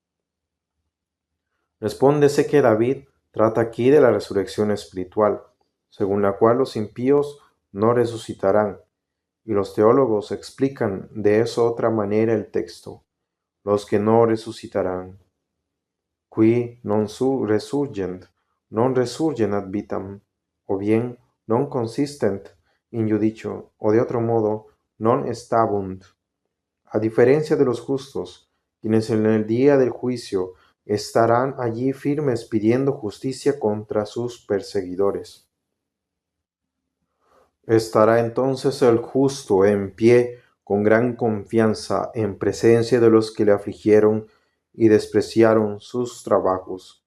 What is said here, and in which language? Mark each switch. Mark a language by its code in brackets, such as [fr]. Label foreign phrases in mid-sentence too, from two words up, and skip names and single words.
[es] Respóndese que David trata aquí de la resurrección espiritual, según la cual los impíos no resucitarán, y los teólogos explican de eso otra manera el texto: los que no resucitarán. [la] Qui non resurgent, non resurgent ad vitam, o bien non consistent in judicio, [es] o de otro modo, [la] non estabunt. [es] A diferencia de los justos, quienes en el día del juicio estarán allí firmes pidiendo justicia contra sus perseguidores. Estará entonces el justo en pie con gran confianza en presencia de los que le afligieron y despreciaron sus trabajos.